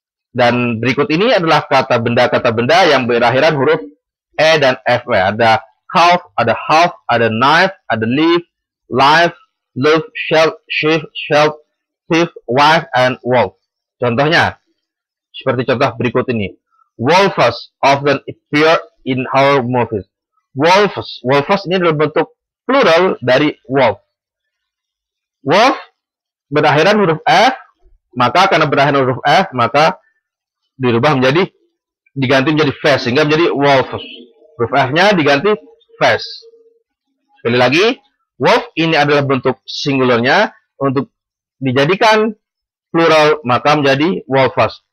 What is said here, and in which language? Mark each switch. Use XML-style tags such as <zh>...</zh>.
<id>Dan berikut ini adalah kata benda yang berakhiran huruf E dan FE.</id> <en>Ada half, ada knife, ada leaf, life, love, shelf, shift, shelf, thief, wife, and wolf.</en> <id>Contohnya, seperti contoh berikut ini.</id> <en>Wolves often appear in horror movies.</en> <id>Wolves ini adalah bentuk plural dari wolf. Wolf berakhiran huruf F, maka karena berakhiran huruf F, maka dirubah diganti menjadi fast, sehingga menjadi wolves. Huruf F-nya diganti fast. Sekali lagi, wolf ini adalah bentuk singularnya, untuk dijadikan plural maka menjadi wolves.</id>